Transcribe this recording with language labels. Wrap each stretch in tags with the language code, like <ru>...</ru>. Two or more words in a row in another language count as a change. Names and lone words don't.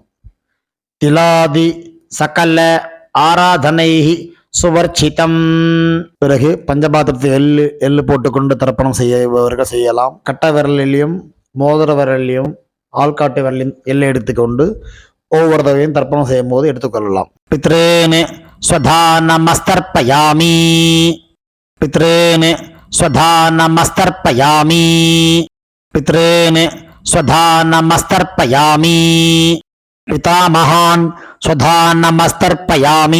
<sa>तिलादि सकल आराधनै स्वर्चितम्.</sa> <ta>பிறகு பஞ்சபாத்திரத்தை எள்ளு போட்டுக்கொண்டு தர்ப்பணம் செய்யவர்கள் செய்யலாம். கட்ட விரலிலையும் மோதிர விரலிலையும் ஆள்காட்டு விரலையும் எல்லை எடுத்துக்கொண்டு ஒவ்வொரு தடவையும் தர்ப்பணம் செய்யும் போது எடுத்துக்கொள்ளலாம்.</ta> <sa>पितॄन् स्वधा नमस्तर्पयामि. पितॄन् स्वधा नमस्तर्पयामि. पितॄन् स्वधा नमस्तर्पयामि. पितामहान् स्वधा नमस्तर्पयामि.</sa>